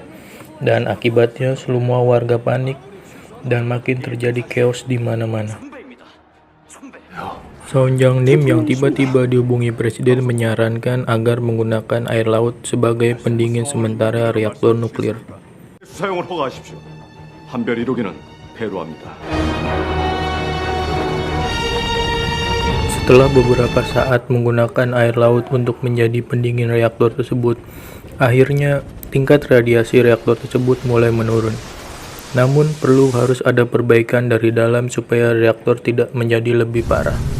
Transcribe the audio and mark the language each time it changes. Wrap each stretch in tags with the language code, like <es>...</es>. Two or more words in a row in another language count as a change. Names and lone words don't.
<id>Dan akibatnya semua warga panik dan makin terjadi chaos di mana-mana. Son Jang-nim yang tiba-tiba dihubungi presiden menyarankan agar menggunakan air laut sebagai pendingin sementara reaktor nuklir.</id> <ko>사용을 허가하십시오. 한별 1호기는 배로합니다.</ko> <id>Setelah beberapa saat menggunakan air laut untuk menjadi pendingin reaktor tersebut, akhirnya tingkat radiasi reaktor tersebut mulai menurun. Namun harus ada perbaikan dari dalam supaya reaktor tidak menjadi lebih parah.</id>